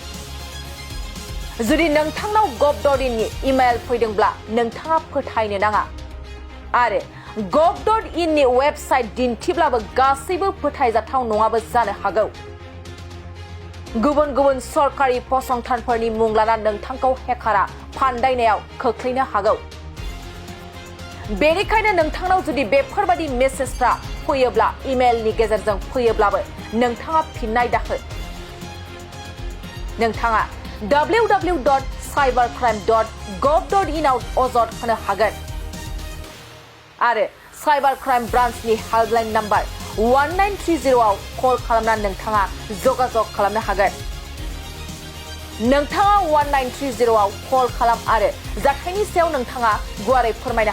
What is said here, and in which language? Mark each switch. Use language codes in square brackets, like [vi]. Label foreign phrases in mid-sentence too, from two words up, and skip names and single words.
[brx] जुदि नोंथांनाव gov.in नि इमेल फैदोंब्ला नोंथाङा फोथायनो नाङा आरो gov.in नि वेबसाइट दिन्थिब्लाबो गासैबो फोथायजाथाव नङाबो जानो हागौ गुबुन गुबुन सरकारि फसंथानफोरनि मुं लाना नोंथांखौ हेकारा फान्दायनायाव खोख्लैनो हागौ बेनिखायनो नोंथांनाव जुदि बेफोरबादि मेसेजफ्रा फैयोब्ला इमेलनि गेजेरजों फैयोब्लाबो नोंथाङा फिननाय दाहो नोंथाङा www.cybercrime.gov.in आव अजद होनो हागोन आरो [en] cyber crime [brx] ब्रान्चनि [en] helpline number [brx] 1930 आव कल खालामनानै नोंथाङा जगाजग खालामनो हागोन नोंथाङा 1930 आव कल खालाम आरो जाथायनि सायाव नोंथाङा गुवारै फोरमायनो